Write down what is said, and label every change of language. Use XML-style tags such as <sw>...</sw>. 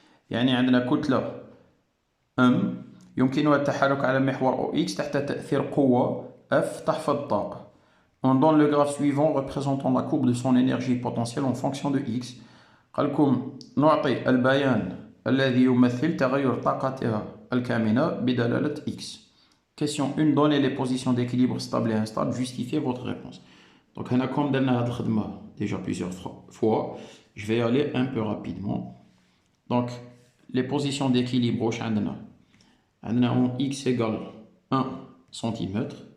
<ar>يعني عندنا كتلة m يمكنها التحرك على محور OX تحت تأثير قوة F تحفظ الطاقة.</ar> <fr>On donne le graphe suivant représentant la courbe de son énergie potentielle en fonction de X.</fr> <ar>قال لكم نعطي البيان الذي يمثل تغير طاقتها الكامنة بدلالة X.</ar> <fr>Question 1. Donnez les positions d'équilibre stable et instable. Justifiez votre réponse. Donc, comme</fr> <ar>درنا هاد الخدمة</ar> <fr>déjà plusieurs fois, je vais aller un peu rapidement. Donc, les positions d'équilibre</fr> <ar>واش عندنا؟ عندنا</ar> <fr>en x égale 1 cm.</fr>